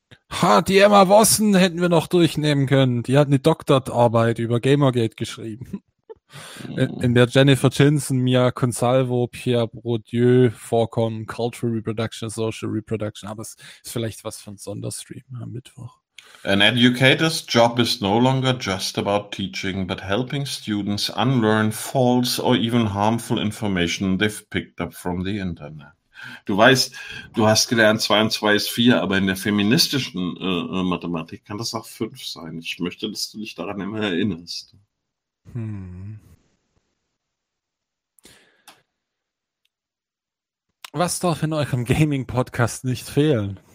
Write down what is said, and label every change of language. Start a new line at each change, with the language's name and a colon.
German: Ha, die Emma Watson hätten wir noch durchnehmen können. Die hat eine Doktorarbeit über Gamergate geschrieben. In der Jennifer Jensen, Mia Consalvo, Pierre Bourdieu vorkommen, Cultural Reproduction, Social Reproduction, aber es ist vielleicht was von Sonderstream am Mittwoch.
English: An educator's job is no longer just about teaching, but helping students unlearn false or even harmful information they've picked up from the internet.
German: Du weißt, du hast gelernt, 2 und 2 ist 4, aber in der feministischen Mathematik kann das auch 5 sein. Ich möchte, dass du dich daran immer erinnerst. Was darf in eurem Gaming-Podcast nicht fehlen?